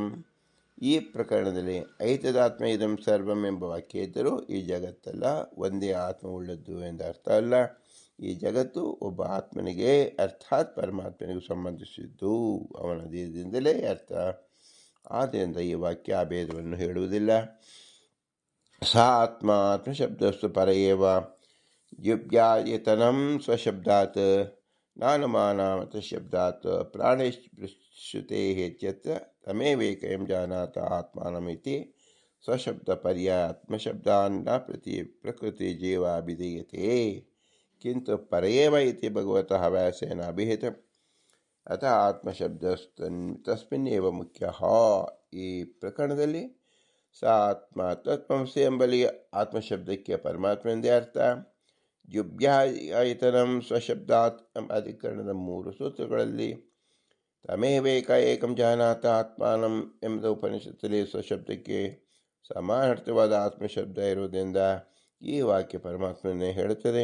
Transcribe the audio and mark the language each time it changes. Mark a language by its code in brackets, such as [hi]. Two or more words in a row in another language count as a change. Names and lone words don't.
[kn] ಈ ಪ್ರಕರಣದಲ್ಲಿ [sa] ಐತದಾತ್ಮ ಇದಂ ಸರ್ವಂ [kn] ಎಂಬ ವಾಕ್ಯ ಇದ್ದರೂ ಈ ಜಗತ್ತಲ್ಲ ಒಂದೇ ಆತ್ಮವುಳ್ಳದ್ದು ಎಂದ ಅರ್ಥ ಅಲ್ಲ. ಈ ಜಗತ್ತು ಒಬ್ಬ ಆತ್ಮನಿಗೆ ಅರ್ಥಾತ್ ಪರಮಾತ್ಮನಿಗೂ ಸಂಬಂಧಿಸಿದ್ದು. ಅವನ ದೇಹದಿಂದಲೇ ಅರ್ಥ. ಆದ್ದರಿಂದ ಈ ವಾಕ್ಯ ಆ ಭೇದವನ್ನು ಹೇಳುವುದಿಲ್ಲ. [sa] ಸಾ ಆತ್ಮ ಆತ್ಮಶಬ್ದಸ್ತು ಪರಯೇವ ಯುಬ್ಯಾಯತನಂ ಸ್ವಶಬ್ದಾತ್ ನಾನುಮಾನಾಮತ ಶಬ್ದಾತ್ ಪ್ರಾಣೇಶ್ರುತೆ ಇತ್ಯತ್ರ ತಮೇವೇಕಂ ಜಾನಾತ ಆತ್ಮಾನಮಿತಿ ಸ್ವಶಬ್ದ ಪರ್ಯಾಯ ಆತ್ಮಶಬ್ದಾನ್ ನ ಪ್ರಕೃತಿ ಜೀವಾಭಿಧೀಯತೆ ಕಿಂತು ಪರಯೇವ ಇತಿ ಭಗವತಃ ವ್ಯಾಸೇನ ಅಭಿಹಿತಂ ಅತಃ ಆತ್ಮಶಬ್ದಸ್ತಸ್ಮಿನ್ನೇವ ಮುಖ್ಯ. [kn] ಈ ಪ್ರಕರಣದಲ್ಲಿ [sa] ಸ ಆತ್ಮ ತತ್ವಮಸಿ [kn] ಎಂಬಲ್ಲಿ ಆತ್ಮಶಬ್ದಕ್ಕೆ ಪರಮಾತ್ಮನೆಂದೇ ಅರ್ಥ. [sa] ಯುಬ್ಯಾಯತನಂ ಸ್ವಶಬ್ದಾತ್ [kn] ಎಂಬ ಅಧಿಕರಣದ 3 ಸೂತ್ರಗಳಲ್ಲಿ [sa] ತಮೇವೇಕ ಏಕಂ ಜಾನಾತ ಆತ್ಮಾನಂ [kn] ಎಂಬ ಉಪನಿಷತ್ತಲ್ಲಿ ಸ್ವಶಬ್ದಕ್ಕೆ ಸಮಾನಾರ್ಥವಾದ ಆತ್ಮಶಬ್ದ ಇರುವುದರಿಂದ ಈ ವಾಕ್ಯ ಪರಮಾತ್ಮನೇ ಹೇಳುತ್ತದೆ.